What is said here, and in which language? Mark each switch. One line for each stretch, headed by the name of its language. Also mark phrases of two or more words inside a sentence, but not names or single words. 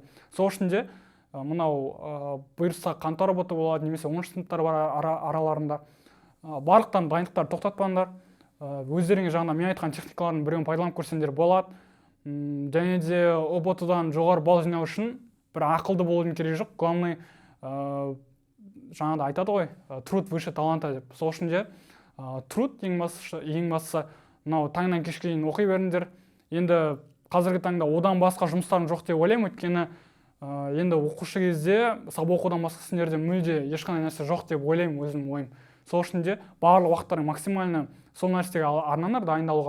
Kazakh: Сол үшін де мынау бұйырса қаңтар роботы болады, немесе 10 сыныптар бар араларында. Барлықтан дайындықтар тоқтатпаңдар. Өздеріңе жаңа мен айтқан техникалардың біреуін пайдаланып көрсеңдер болады. Және де ұбт-дан жоғары балл жинау үшін бір ақылды болудың керегі жоқ. Главный жаңағыда айтады ғой,
Russian: труд выше таланта деп.
Kazakh: Сол үшін де труд ең бастысы мынау таңнан кешке дейін оқи беріңдер. Енді қазіргі таңда одан басқа жұмыстарың жоқ деп ойлаймын, өйткені енді оқушы кезде сабақ оқудан басқа сендерде мүлде ешқандай нәрсе жоқ деп ойлаймын, өзімнің ойым. Сол үшін де барлық уақыттарың максимально сол нәрсеге арнаңдар дайындалуға.